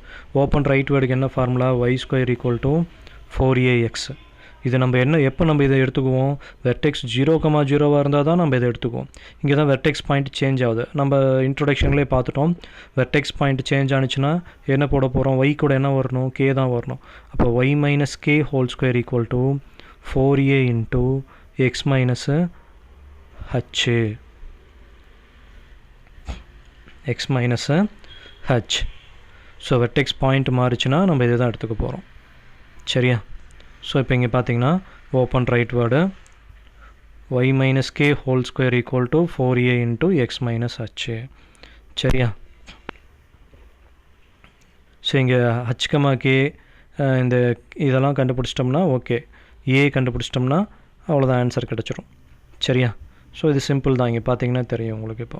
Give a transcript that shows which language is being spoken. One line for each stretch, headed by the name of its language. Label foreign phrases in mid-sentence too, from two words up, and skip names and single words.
English: open rightward
Tamil: என்ன ஃபார்முலா, y² = 4ax. இது நம்ம எப்போ நம்ம இதை எடுத்துக்குவோம், வெர்டெக்ஸ் 0,0 இருந்தால் தான் நம்ம இதை எடுத்துக்குவோம். இங்கே தான்
English: vertex point change
Tamil: ஆகுது. நம்ம இன்ட்ரொடக்ஷன்லேயே பார்த்துட்டோம்.
English: vertex point change
Tamil: ஆனிச்சுன்னா என்ன போட போகிறோம், y கூட என்ன வரணும், k தான் வரணும். அப்போ y - k² = 4a × x - h. x - h. ஸோ
English: vertex point
Tamil: மாறிச்சுன்னா நம்ம இதை தான் எடுத்துக்க போகிறோம். சரியா? ஸோ இப்போ இங்கே பார்த்தீங்கன்னா
English: open rightward
Tamil: y - k² = 4a × x - h. சரியா? ஸோ இங்கே h, k இந்த இதெல்லாம் கண்டுபிடிச்சிட்டோம்னா ஓகே, ஏ கண்டுபிடிச்சிட்டோம்னா அவ்வளோதான், ஆன்சர் கிடச்சிரும். சரியா? ஸோ இது சிம்பிள் தான். இங்கே பார்த்தீங்கன்னா தெரியும் உங்களுக்கு.